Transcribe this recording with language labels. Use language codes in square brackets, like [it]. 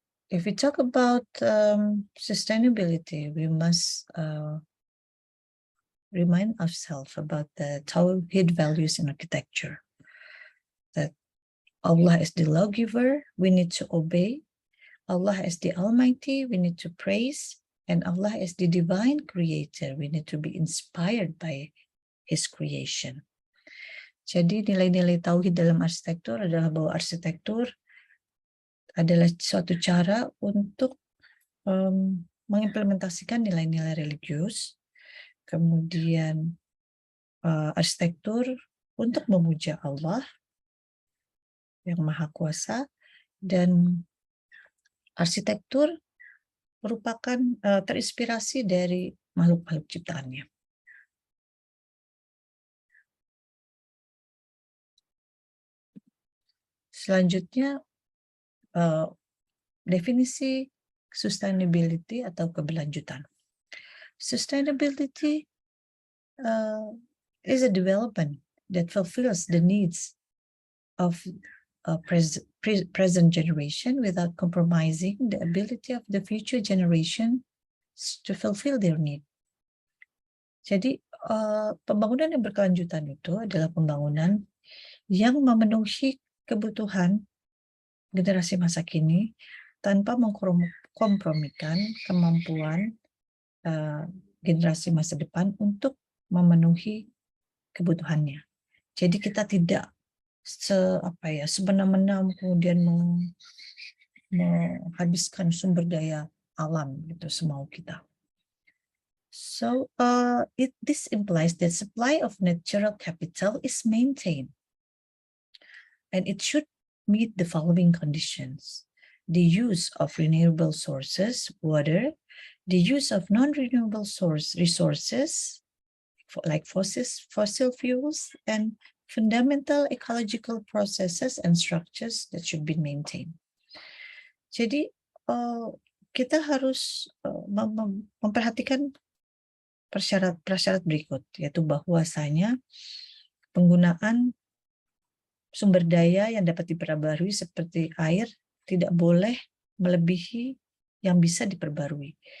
[en] If we talk about sustainability, we must remind ourselves about the Tawhid values in architecture. That Allah is the lawgiver, we need to obey. Allah is the Almighty, we need to praise. And Allah is the divine creator, we need to be inspired by His creation. [id] Jadi nilai-nilai Tauhid dalam arsitektur adalah bahwa arsitektur adalah suatu cara untuk mengimplementasikan nilai-nilai religius, kemudian arsitektur untuk memuja Allah yang Maha Kuasa, dan arsitektur merupakan terinspirasi dari makhluk-makhluk ciptaannya. Selanjutnya, definisi sustainability atau keberlanjutan. [en] Sustainability is a development that fulfills the needs of present generation without compromising the ability of the future generation to fulfill their need. [id] Jadi pembangunan yang berkelanjutan itu adalah pembangunan yang memenuhi kebutuhan generasi masa kini tanpa mengkompromikan kemampuan generasi masa depan untuk memenuhi kebutuhannya. Jadi kita tidak semena-mena kemudian menghabiskan sumber daya alam gitu semau kita. [en] So this implies that supply of natural capital is maintained, and it should meet the following conditions: the use of renewable sources, water, the use of non-renewable resources like fossil fuels, and fundamental ecological processes and structures that should be maintained. [id] Jadi kita harus memperhatikan prasyarat berikut, yaitu bahwasanya penggunaan sumber daya yang dapat diperbarui seperti air tidak boleh melebihi yang bisa diperbarui.